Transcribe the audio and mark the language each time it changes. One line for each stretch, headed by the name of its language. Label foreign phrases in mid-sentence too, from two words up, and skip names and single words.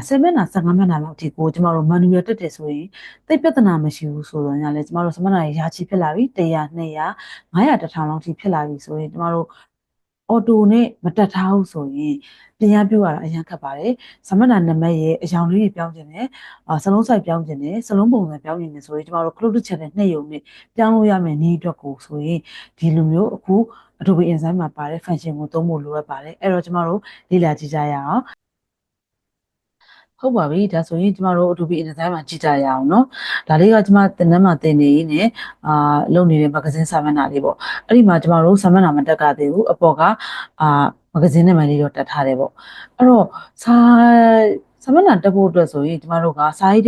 Burmese: 10 မျက်နှာ15မျက်နှာလောက်အထိကိုကျမတို့ manual တက်တယ်ဆိုရင်သိပ်ပြဿနာမရှိဘူးဆိုတော့ညလည်းကျမတို့စာမျက်နှာတွေရာချီဖြစ်လာပြီ100 200 900 1000လောက်ထိဖြစ်လာပြီဆိုရင်ကျမတို့အော်တိုနဲ့မတက်ထားဘူးဆိုရင်ပြင်ရပြုတ်ရတာအရင်ခက်ပါတယ်စာမျက်နှာနံပါတ်ရဲ့အကြောင်းလေးတွေပြောင်းခြင်းနဲ့စလုံးစိုက်ပြောင်းခြင်းနဲ့စလုံးပုံစံပြောင်းခြင်းနဲ့ဆိုရင်ကျမတို့
English: close to channel
Burmese: နှစ်ရုံနဲ့ပြောင်းလို့ရမယ်နည်းအတွက်ကိုဆိုရင်ဒီလိုမျိုးအခု Adobe InDesign မှာပါတဲ့ function ကိုသုံးဖို့လိုအပ်ပါတယ်အဲ့တော့ကျမတို့လေ့လာကြည့်ကြရအောင် ဟုတ်ပါပြီဒါဆိုရင်ကျမတို့ Adobe InDesign မှာကြည့်ကြရအောင်เนาะဒါလေးကကျမသင်တန်းမှာသင်နေရင်းနဲ့လုပ်နေတဲ့ magazine စာမျက်နှာလေးပေါ့အဲ့ဒီမှာကျမတို့စာမျက်နှာမတက်ကြသေးဘူးအပေါ်ကmagazine နဲ့မှလေးတော့တက်ထားတယ်ပေါ့အဲ့တော့စာမျက်နှာတက်ဖို့အတွက်ဆိုရင်ကျမတို့ကစာရေးတဲ့